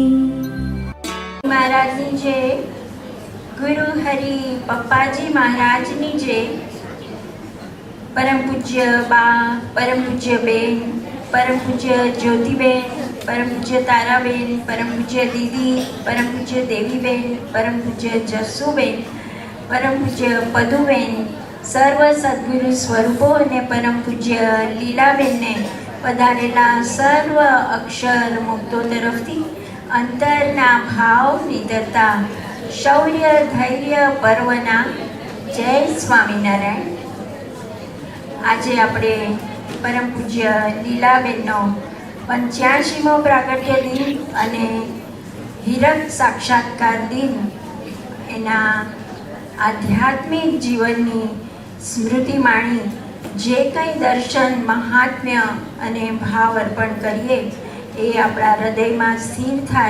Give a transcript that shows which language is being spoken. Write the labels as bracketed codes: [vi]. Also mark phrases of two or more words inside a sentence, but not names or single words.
[gu] મહારાજની જય, ગુરુ હરિ પપ્પાજી મહારાજની જય। પરમ પૂજ્ય બા, પરમ પૂજ્ય બેન, પરમ પૂજ્ય જ્યોતિબેન, પરમ પૂજ્ય તારાબેન, પરમ પૂજ્ય દીદી, પરમ પૂજ્ય દેવીબેન, પરમ પૂજ્ય જસૂબેન, પરમ પૂજ્ય પદુબેન, સર્વ સદ્ગુરુ સ્વરૂપો ને પરમ પૂજ્ય લીલાબેન ને પધારેલા સર્વ અક્ષર મુક્તો તરફથી અંતરના ભાવ નિધરતા શૌર્ય ધૈર્ય પર્વના જય સ્વામીનારાયણ। આજે આપણે પરમ પૂજ્ય લીલાબેનનો 85મો પ્રાગટ્ય દિન અને હીરક સાક્ષાત્કાર દિન એના આધ્યાત્મિક જીવનની સ્મૃતિ માણી જે કંઈ દર્શન મહાત્મ્ય અને ભાવ અર્પણ કરીએ એ આપણા હૃદયમાં સ્થિર થાય।